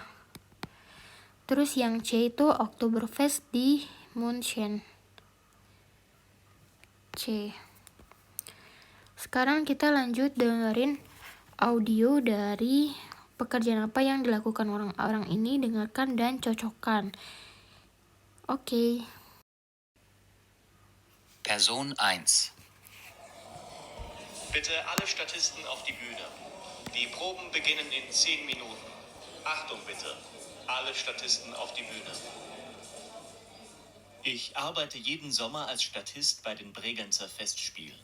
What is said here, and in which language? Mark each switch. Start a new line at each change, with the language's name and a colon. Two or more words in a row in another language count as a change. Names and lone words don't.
Indonesian: Terus yang C itu Oktoberfest di München. C. Sekarang kita lanjut dengerin audio dari pekerjaan apa yang dilakukan orang-orang ini, dengarkan dan cocokkan. Oke.
German: Person 1. Bitte alle Statisten auf die Bühne. Die Proben beginnen in 10 Minuten. Achtung bitte. Alle Statisten auf die Bühne. Ich arbeite jeden Sommer als Statist bei den Bregenzer Festspielen.